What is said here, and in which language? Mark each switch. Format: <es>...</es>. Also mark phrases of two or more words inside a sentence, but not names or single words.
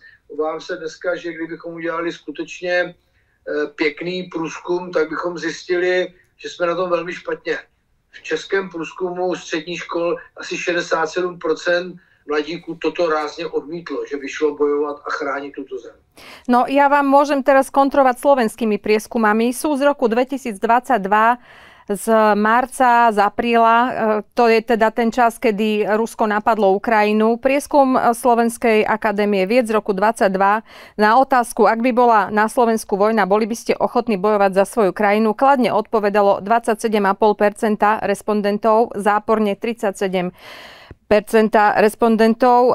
<cs>Obávám se dneska, že kdybychom udělali skutečně pěkný průzkum, tak bychom zjistili, že jsme na tom velmi špatně. V českém průzkumu středních škol asi 67% mladíků toto rázně odmítlo, že by šlo bojovat a chránit tuto zem.</cs> <sk>No ja vám môžem teraz kontrovať slovenskými prieskumami. Sú z roku 2022 z marca, z apríla, to je teda ten čas, kedy Rusko napadlo Ukrajinu. Prieskum Slovenskej akadémie vied z roku 2022 na otázku, ak by bola na Slovensku vojna, boli by ste ochotní bojovať za svoju krajinu, kladne odpovedalo 27,5% respondentov, záporne 37% respondentov.</sk>